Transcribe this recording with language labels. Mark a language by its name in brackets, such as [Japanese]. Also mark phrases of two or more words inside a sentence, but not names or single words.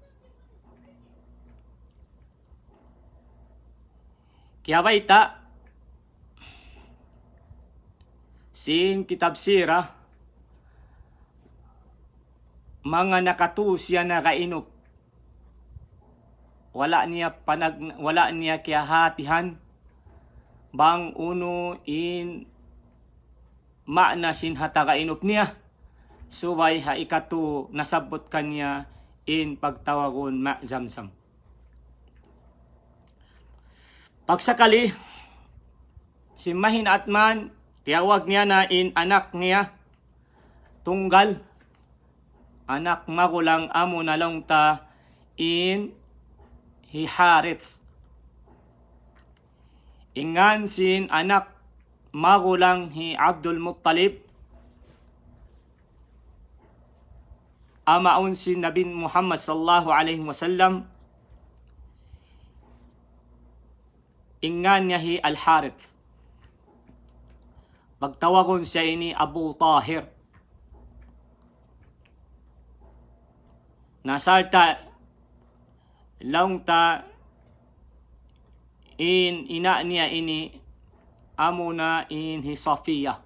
[Tausug] Kaya baita, sing kitab sira, mga nakatusya na kainop, wala niya kaya hatihan, bang uno in maana sin hata kainop niya, suway ha ikatu nasabot kanya in pagtawagon ma Zamzam. Pagsakali, si Mahin Atman, tiyawag niya na in anak niya, tunggal, anak magulang amo na lang ta in Hiharith. Ingan sin anak magulang hi Abdul Muttalib, amaon sin Nabi Muhammad [Arabic] صلى الله عليه وسلم, [Tausug] ingan niya hi Al-Harith. Pagtawagon siya ini Abu Tahir. Nasarta laong ta in ina niya ini amo na in hi Safiya.